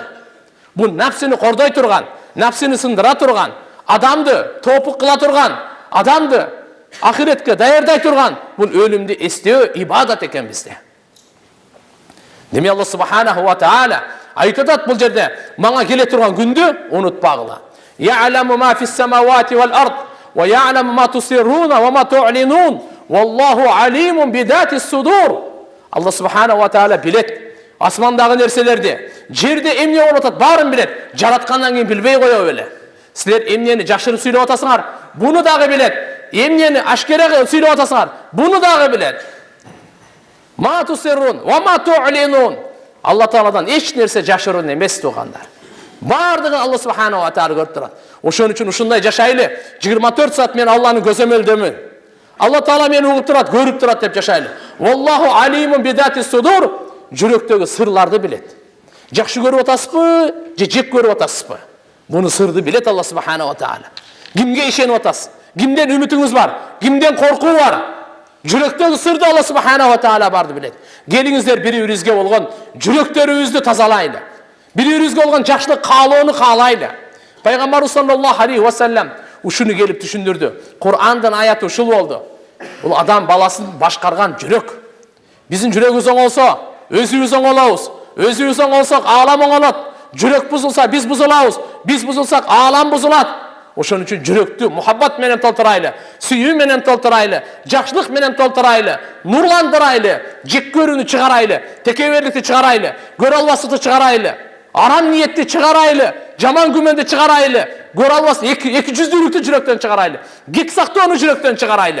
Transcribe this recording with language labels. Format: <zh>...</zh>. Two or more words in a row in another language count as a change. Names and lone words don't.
<ky>Бул нафсини кордой турган, нафсини сындыра турган, адамды топук кыла турган, адамды ахиретке даярдай турган бул өлүмдү эстөө ибадат экен бизде. Деме Алла</ky> <ar>سبحانه وتعالى</ar> <ky>айтат бул жерде, мага келе турган күндү унутпагыла.</ky> <ar>يعلم ما في السماوات والأرض ويعلم ما تسرون وما تعلنون والله عليم بذات الصدور.</ar> <ky>Алла</ky> <ar>سبحانه وتعالى</ar> <ky>билет асмандагы нерселерди, жерде эмне болуп атат баарын билет. Жараткандан кийин билбей коё беле. Силер эмнени жашырып сүйлөп атасыңар, буну дагы билет. Эмнени ашкерага сүйлөп атасыңар, буну дагы билет.</ky> <ar>ما تسرون وما تعلنون.</ar> <ky>Алла Тааладан эч нерсе жашыруун эмес туугандар. Бардыгын Алла</ky> <ar>سبحانه وتعالى</ar> <ky>көрүп турат. Ошон үчүн ушундай жашайлы. 24 саат мен Алланын көзөмөлдөмүн. Алла Таала мени угуп турат, көрүп турат деп жашайлы.</ky> <ar>والله عليم بذات الصدور.</ar> <ky>Жүрөктөгү сырларды билет. Жакшы көрүп атасызбы, же жек көрүп атасызбы? Буну сырды билет Алла</ky> <ar>سبحانه وتعالى.</ar> <ky>Кимге ишенип атасыз? Кимден үмүтүңүз бар? Кимден коркуу бар? Жүрөктөгү сырды Алла</ky> <ar>سبحانه وتعالى</ar> <ky>барды билет. Келиңиздер бири-бирибизге болгон жүрөктөрүбүздү тазалайлы. Бири-бирибизге болгон жакшылык каалоону каалайлы. Пайгамбарыбыз</ky> <ar>صلى الله عليه وسلم</ar> <ky>ушуну келип түшүндүрдү. Кур'андын аяты ушул болду. Бул адам баласын башкарган жүрөк. Биздин жүрөгүбүз оңолсо, өзүбүз оңолобуз. Өзүбүз оңолсок, аалам оңолот. Жүрөк бузулса, биз бузулабыз. Биз бузулсак, аалам бузулат. Ошон үчүн жүрөктү мухаббат менен толтурайлы, сүйүү менен толтурайлы, жакшылык менен толтурайлы, нурландырайлы, жек көрүүнү чыгарайлы, текеберликти чыгарайлы, көрө албастыкты чыгарайлы, арам ниетти чыгарайлы, жаман күмөндү чыгарайлы, көрө албас эки жүздүүлүктү жүрөктөн чыгарайлы, кек сактоону жүрөктөн чыгарайлы.</ky>